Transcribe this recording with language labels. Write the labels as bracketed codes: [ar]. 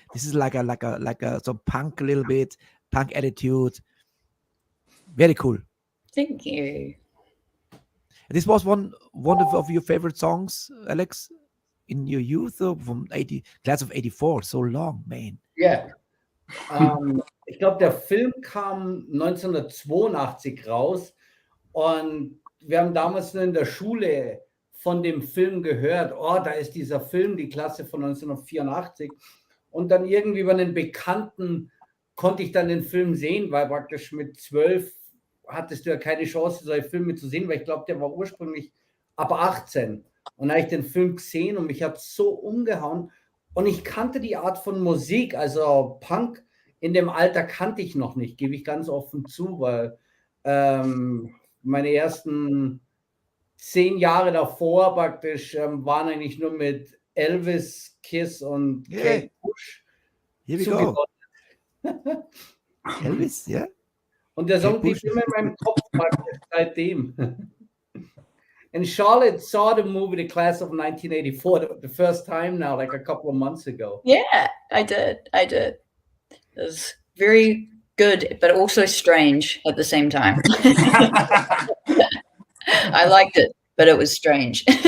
[en] This is like a some punk a little bit, punk attitude. Very cool. Thank you. This was one of your favorite songs, Alex, in your youth, from class of 84. So long, man. [de] Ja. Ich glaube, der Film kam 1982 raus und wir haben damals nur in der Schule von dem Film gehört. Oh, da ist dieser Film, die Klasse von 1984. Und dann irgendwie über einen Bekannten konnte ich dann den Film sehen, weil praktisch mit 12 hattest du ja keine Chance, solche Filme zu sehen, weil ich glaube, der war ursprünglich ab 18. Und da habe ich den Film gesehen und mich hat so umgehauen. Und ich kannte die Art von Musik, also Punk in dem Alter kannte ich noch nicht, gebe ich ganz offen zu, weil meine ersten 10 Jahre davor praktisch waren eigentlich nur mit Elvis, Kiss und Kate Bush zugeordnet. Elvis, ja? [en] Yeah? [de] Und der Song blieb immer in meinem Kopf praktisch seitdem. [en] And Charlotte saw the movie The Class of 1984 the first time now, like a couple of months ago. Yeah, I did. It was very good, but also strange at the same time. I liked it, but it was strange.